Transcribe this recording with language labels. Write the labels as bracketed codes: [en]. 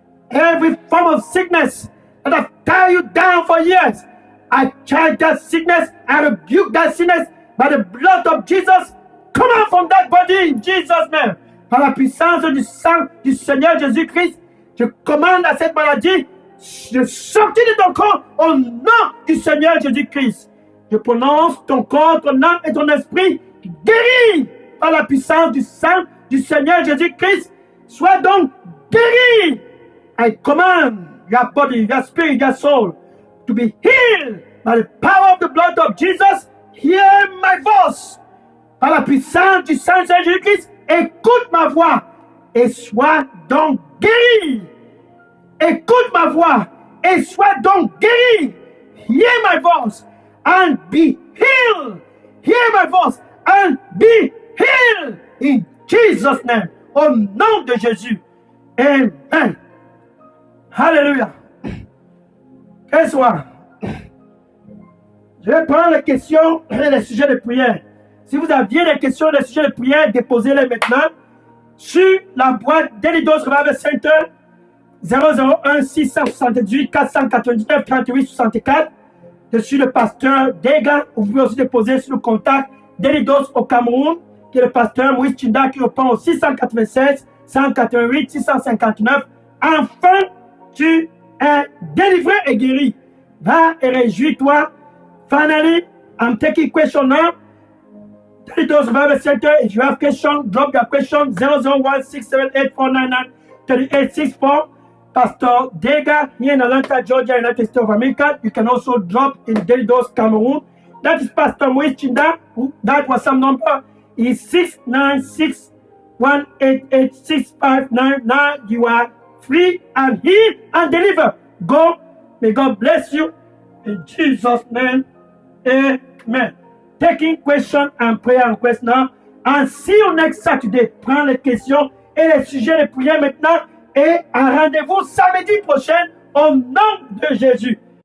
[en] Every form of sickness that have tied you down for years, I charge that sickness, I rebuke that sickness by the blood of Jesus. Come out from that body in Jesus' name. [fr] Par la puissance du sang du Seigneur Jésus-Christ, je commande à cette maladie de sortir de ton corps au nom du Seigneur Jésus-Christ. Je prononce ton corps, ton âme et ton esprit guéris par la puissance du sang du Seigneur Jésus-Christ. Sois donc guéri. [en] I command your body, your spirit, your soul to be healed by the power of the blood of Jesus. Hear my voice. [fr] Par la puissance du sang de Jésus-Christ, écoute ma voix et sois donc guéri. Écoute ma voix et sois donc guéri. [en] Hear my voice and be healed. Hear my voice and be healed. In Jesus' name. [fr] Au nom de Jésus. Amen. Alléluia. Quel soir. Je vais prendre les questions et les sujets de prière. Si vous aviez des questions et des sujets de prière, déposez-les maintenant sur la boîte Delidos Revival Center 001 678 499 38 64. Je suis le pasteur Dega. Vous pouvez aussi déposer sur le contact Delidos au Cameroun, qui est le pasteur Moïse Chinda, qui répond au 696 188 659. Enfin, tu es délivré et guéri. Va et réjouis-toi. [en] Finally, I'm taking question now. Delidos Revival Center. If you have question, drop your question 001 678 499 3864. Pastor Dega here in Atlanta, Georgia, United States of America. You can also drop in Delidos, Cameroon. That is Pastor Moïse Chinda. That was some number is 696 188 6599. You are free and heal and deliver. Go. May God bless you. In Jesus' name. Amen. Taking question and prayer request now. And see you next Saturday. [fr] Prends les questions et les sujets de prière maintenant. Et un rendez-vous samedi prochain au nom de Jésus.